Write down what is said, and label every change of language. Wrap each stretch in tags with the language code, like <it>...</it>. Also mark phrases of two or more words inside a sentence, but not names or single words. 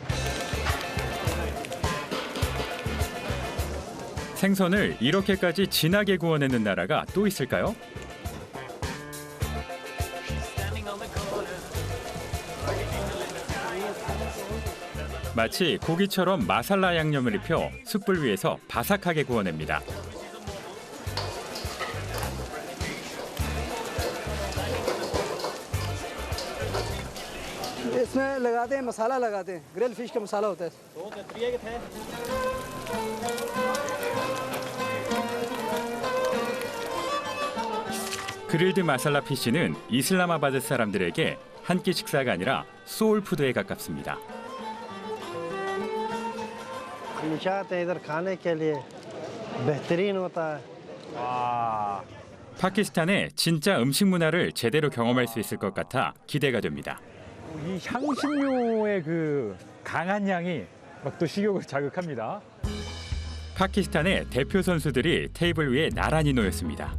<ko>생선을 이렇게까지 진하게 구워내는 나라가 또 있을까요? 마치 고기처럼 마살라 양념을 입혀 숯불 위에서 바삭하게 구워냅니다.</ko> <ur>اس میں لگاتے ہیں مسالا لگاتے ہیں</ur> <en>grill fish</en> <ur>کا مسالا ہوتا ہے</ur> <ko>그릴드 마살라 피쉬는 이슬람아바드 사람들에게 한 끼 식사가 아니라 소울푸드에 가깝습니다.</ko> <ur>چاہتے ہیں ادھر کھانے کے لیے بہترین ہوتا ہے</ur> <ko>와, 파키스탄의 진짜 음식 문화를 제대로 경험할 수 있을 것 같아 기대가 됩니다. 이 향신료의 그 강한 향이 막 또 식욕을 자극합니다. 파키스탄의 대표 선수들이 테이블 위에 나란히 놓였습니다.</ko>